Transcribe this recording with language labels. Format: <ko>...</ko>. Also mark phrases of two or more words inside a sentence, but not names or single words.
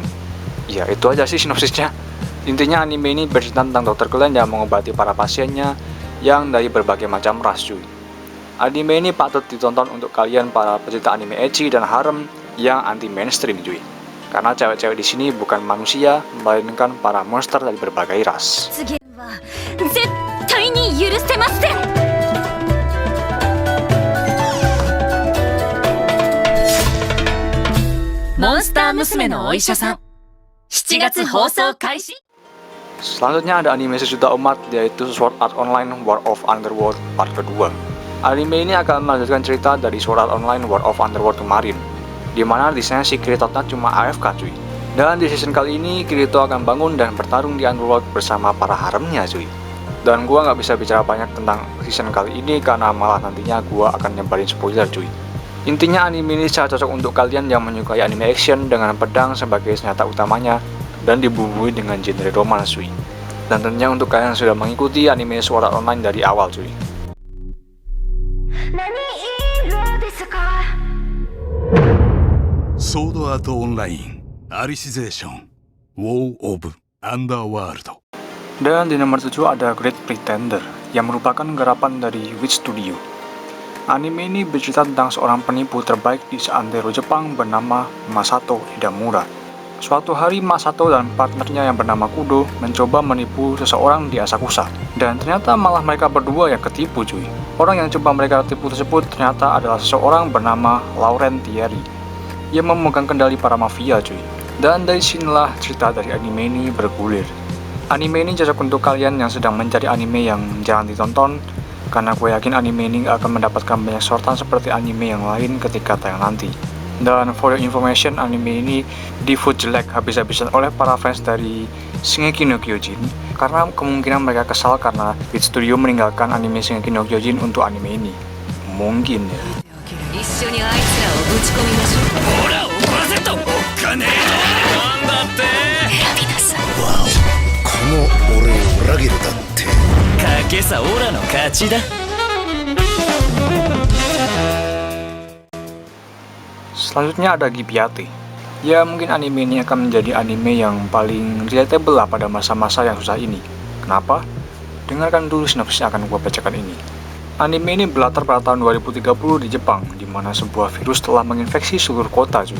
<id>Ya, itu aja sih sinopsisnya. Intinya anime ini bercerita tentang Dr. Glenn yang mengobati para pasiennya yang dari berbagai macam ras cuy. Anime ini patut ditonton untuk kalian para pecinta anime ecchi dan harem yang</id> <en>anti mainstream</en> <id>cuy. Karena cewek-cewek di sini bukan manusia, melainkan para monster dari berbagai ras.</id> <ja>次は絶対に許せません。モンスター娘のお医者さん7月放送開始。</ja> <id>Selanjutnya ada anime sejuta umat, yaitu Sword Art Online War of Underworld part kedua. Anime ini akan melanjutkan cerita dari Sword Art Online War of Underworld kemarin, dimana di sana si Kirito-nya cuma AFK cuy. Dan di season kali ini Kirito akan bangun dan bertarung di Underworld bersama para haremnya cuy. Dan gua nggak bisa bicara banyak tentang season kali ini karena malah nantinya gua akan nyebarin spoiler cuy. Intinya anime ini sangat cocok untuk kalian yang menyukai anime action dengan pedang sebagai senjata utamanya dan dibumbui dengan genre romance cuy. Dan tentunya untuk kalian yang sudah mengikuti anime Sword Art Online dari awal cuy.</id> <ja>何色ですか？ソードアートオンラインアリシゼーションウォー・オブ・アンダーワールド</ja> <id>Dan di nomor 7 ada Great Pretender yang merupakan garapan dari Witch Studio. Anime ini bercerita tentang seorang penipu terbaik di seantero Jepang bernama Masato Edamura. Suatu hari Masato dan partnernya yang bernama Kudo mencoba menipu seseorang di Asakusa. Dan ternyata malah mereka berdua yang ketipu cuy. Orang yang coba mereka tipu tersebut ternyata adalah seseorang bernama Laurent Thierry yang memegang kendali para mafia cuy. Dan dari sinilah cerita dari anime ini bergulir. Anime ini cocok untuk kalian yang sedang mencari anime yang jarang ditonton, karena gue yakin anime ini gak akan mendapatkan banyak sorotan seperti anime yang lain ketika tayang nanti. Dan</id> <en>for your information,</en> <id>anime ini di-vote jelek habis-habisan oleh para fans dari Shingeki no Kyojin, karena kemungkinan mereka kesal karena Witch Studio meninggalkan anime Shingeki no Kyojin untuk anime ini. Mungkin ya.</id> <ja>一緒にあいつらをぶち込みましょう。ほら怒らせと。おっかねえ。なんだって。選びなさい。この俺を裏切るだって。賭けさオラの勝ちだ。</ja> <id>Selanjutnya ada Gibiate. Ya mungkin anime ini akan menjadi anime yang paling relatable lah pada masa-masa yang susah ini. Kenapa? Dengarkan dulu sinopsis yang akan gue bacakan ini. Anime ini berlatar pada tahun 2030 di Jepang, di mana sebuah virus telah menginfeksi seluruh kota cuy.</id>